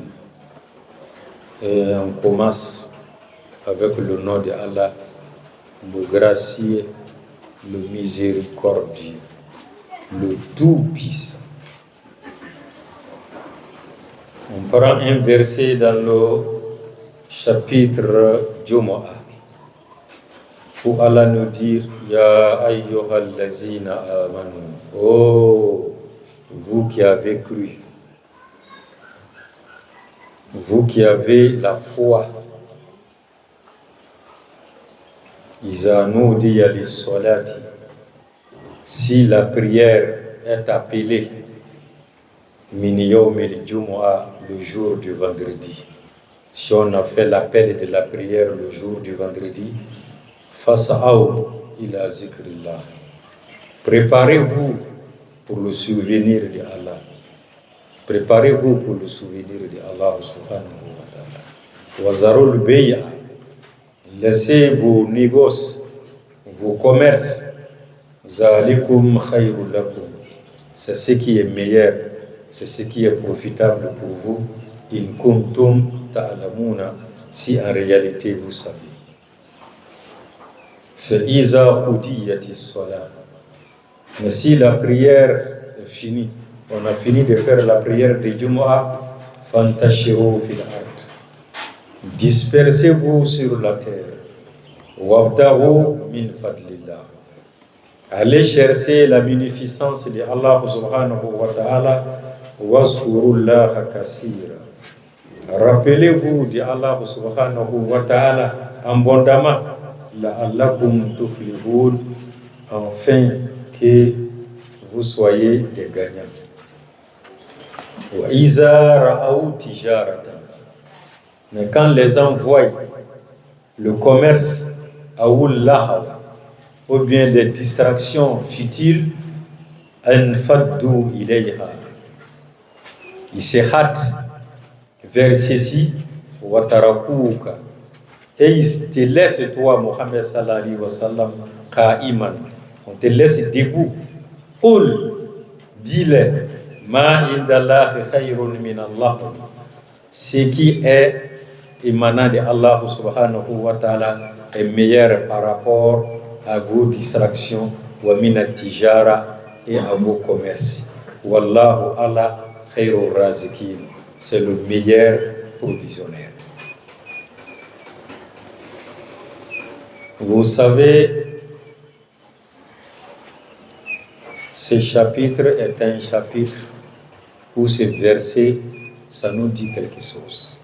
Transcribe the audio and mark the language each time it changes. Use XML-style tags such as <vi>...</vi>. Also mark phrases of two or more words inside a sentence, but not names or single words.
<fr>Et on commence avec le nom de Allah, le gracieux, le miséricordieux, le tout-puissant. On prend un verset dans le chapitre Jumu'ah où Allah nous dit</fr> <ar>يا أيها الذين آمنوا.</ar> <fr>Oh, vous qui avez cru, vous qui avez la foi.</fr> <ar>إذا نودي للصلاة.</ar> <fr>Si la prière est appelée</fr> <ar>من يوم الجمعة,</ar> <fr>le jour du vendredi. Si on a fait l'appel de la prière le jour du vendredi,</fr> <ar>فاسعوا إلى ذكر الله.</ar> <fr>Préparez-vous pour le souvenir de Allah. Préparez-vous pour le souvenir de Allah</fr> <ar>سبحانه وتعالى. وذروا البيع.</ar> <fr>Laissez vos négoces, vos commerces.</fr> <ar>ذلكم خير لكم.</ar> <fr>C'est ce qui est meilleur, c'est ce qui est profitable pour vous.</fr> <ar>إن كنتم تعلمون,</ar> <fr>si en réalité vous savez.</fr> <ar>فإذا قضيت الصلاة.</ar> <fr>Mais si la prière est finie, on a fini de faire la prière de Jumu'ah,</fr> <ar>فانتشروا في الأرض.</ar> <fr>Dispersez-vous sur la terre.</fr> <ar>وابتغوا من فضل الله.</ar> <fr>Allez chercher la munificence de Allah</fr> <ar>سبحانه وتعالى. واذكروا الله كثيرا.</ar> <fr>Rappelez-vous de Allah</fr> <ar>سبحانه وتعالى</ar> <fr>abondamment.</fr> <ar>لعلكم تفلحون.</ar> <fr>Afin que vous soyez des gagnants.</fr> <ar>وإذا رأوا تجارة.</ar> <fr>Mais quand les gens voient le commerce</fr> <ar>أو اللهو,</ar> <fr>ou bien des distractions futiles,</fr> <ar>انفضوا إليها.</ar> <fr>Ils se hâtent vers ceci,</fr> <ar>وتركوك.</ar> <fr>Et ils te laissent toi, Mohammed</fr> <ar>صلى الله عليه وسلم,</ar> <fr>qa'iman. On te laisse debout. Qul, dis-le,</fr> <ar>ما عند الله خير من الله.</ar> <fr>Ce qui est émanant de Allah</fr> <ar>سبحانه وتعالى</ar> <fr>est meilleur par rapport à vos distractions,</fr> <ar>ومن التجارة,</ar> <fr>et à vos commerces.</fr> <ar>والله على خير الرازقين.</ar> <fr>C'est le meilleur provisionnaire. Vous savez, ce chapitre est un chapitre où ce verset, ça nous dit quelque chose.</fr>